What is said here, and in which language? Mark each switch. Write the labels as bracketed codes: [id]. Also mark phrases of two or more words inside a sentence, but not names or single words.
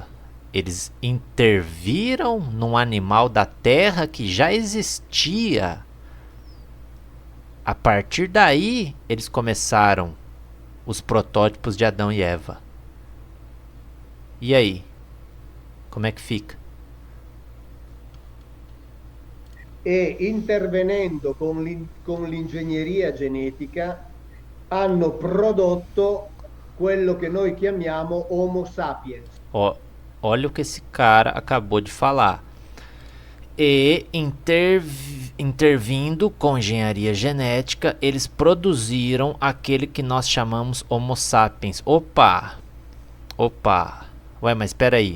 [pt] Eles interviram num animal da terra que já existia. A partir daí, eles começaram os protótipos de Adão e Eva. E aí? Como é que fica? [it] E intervenendo con l'ingegneria genetica hanno prodotto quello che noi chiamiamo Homo sapiens. [pt] Olha o que esse cara acabou de falar. E intervindo com engenharia genética, eles produziram aquele que nós chamamos Homo sapiens. Opa! Ué, mas espera aí.